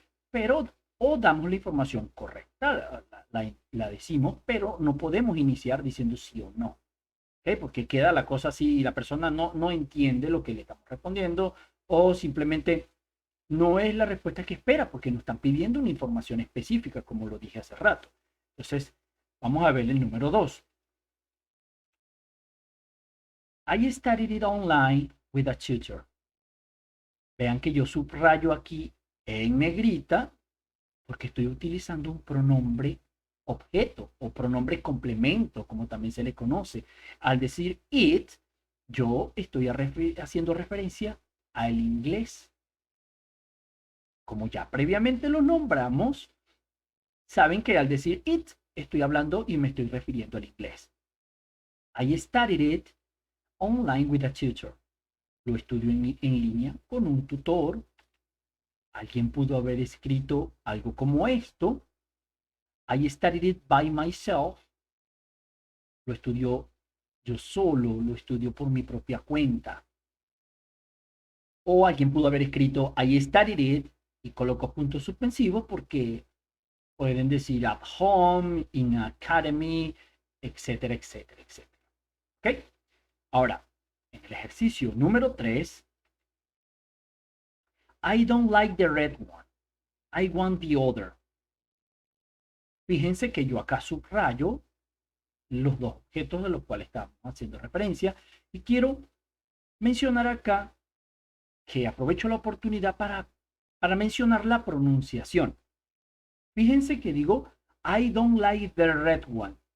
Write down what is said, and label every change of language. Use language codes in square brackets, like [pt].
[es] Pero o damos la información correcta, la decimos, pero no podemos iniciar diciendo sí o no. ¿Ok? Porque queda la cosa así y la persona no entiende lo que le estamos respondiendo, o simplemente no es la respuesta que espera porque nos están pidiendo una información específica, como lo dije hace rato. Entonces, vamos a ver el número 2. [en] I studied it online with a tutor. [es] Vean que yo subrayo aquí en negrita porque estoy utilizando un pronombre objeto o pronombre complemento, como también se le conoce. Al decir it, yo estoy haciendo referencia al inglés. Como ya previamente lo nombramos, saben que al decir it, estoy hablando y me estoy refiriendo al inglés. [en] I studied it online with a tutor. [es] Lo estudio en línea con un tutor. Alguien pudo haber escrito algo como esto. [en] I studied it by myself. [es] Lo estudio yo solo, lo estudio por mi propia cuenta. O alguien pudo haber escrito [en] I studied it [es] y coloco puntos suspensivos porque pueden decir [en] at home, in academy, [es] etcétera, etcétera, etcétera. ¿Ok? Ahora, en el ejercicio número 3, [en] I don't like the red one. I want the other. [es] Fíjense que yo acá subrayo los dos objetos de los cuales estamos haciendo referencia y quiero mencionar acá que aprovecho la oportunidad para mencionar la pronunciación. Fíjense que digo [en] I don't like the red one.